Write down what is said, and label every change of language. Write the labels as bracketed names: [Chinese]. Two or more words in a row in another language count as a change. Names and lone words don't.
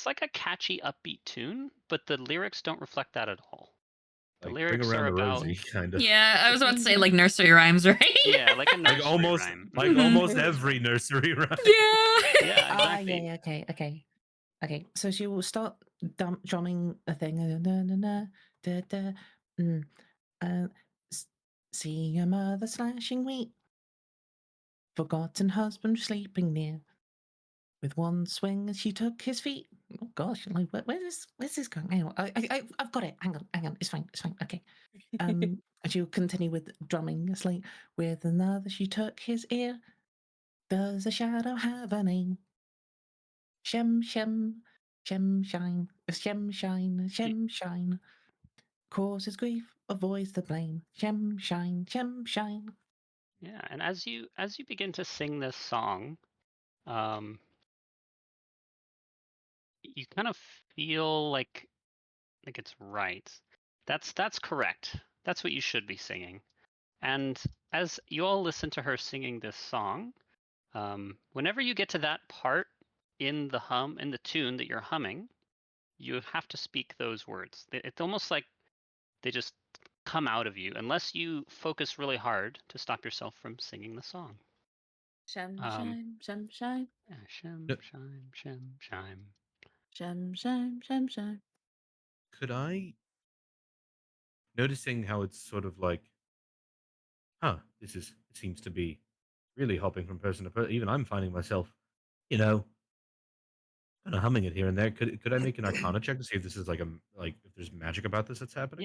[English] it's like a catchy, upbeat tune, but the lyrics don't reflect that at all. The Like bring lyrics around are the about rosy, kind of. Yeah, I was about to say like nursery rhymes, right? yeah, like a Like nursery almost, rhyme. like Mhm. almost every nursery rhyme. Yeah. Yeah, exactly. yeah, okay. So she will start drumming a thing. Na, na, na, da, da, uh, see your mother slashing wheat, forgotten husband sleeping near. With one swing, she took his feet. Oh gosh, like where's this going? Hang on, I've got it. Hang on. It's fine. Okay. And she'll continue with drumming. It's like with another, she took his ear. Does a shadow have a name? Shem, shem, shem, shine, shem, shine, shem, shine. Causes grief, avoids the blame. Shem, shine, shem, shine. Yeah, and as you begin to sing this song, um, you kind of feel like it's right. That's correct. That's what you should be singing. And as you all listen to her singing this song, whenever you get to that part in the tune that you're humming, you have to speak those words. It's almost like they just come out of you, unless you focus really hard to stop yourself from singing the song. Shem, Um, shime, shem, shime, yeah, shem, No, shime, shem, shime. shem, shime, shem, shime. could I, noticing how it's sort of like, it seems to be really hopping from person to person. Even I'm finding myself, you know, kind of humming it here and there. Could I make an Arcana check to see if this is like if there's magic about this that's happening?